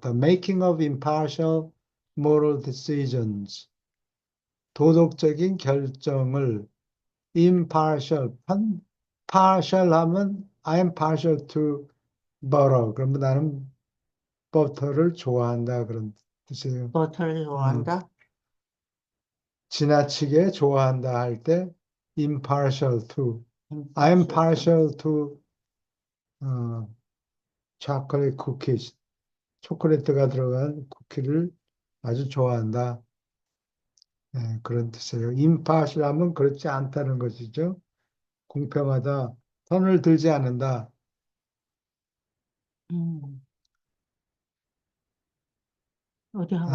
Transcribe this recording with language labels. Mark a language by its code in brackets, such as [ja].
[en] The making of impartial moral decisions. [ko] 도덕적인 결정을 [en] impartial, partial [ko] 하면 [en] I'm partial to butter. [ko] 그러면 나는 버터를 좋아한다. 그런 뜻이에요. 버터를 음, 좋아한다. 지나치게 좋아한다 할 때 impartial to. [en] I'm 임파서도 partial to 어, chocolate cookies. [ko] 초콜릿가 들어간 쿠키를 아주 좋아한다. 네, 그런 뜻이에요. impartial 하면 그렇지 않다는 것이죠. 공평하다. 선을 들지 않는다. 음, 어디 하고 있지?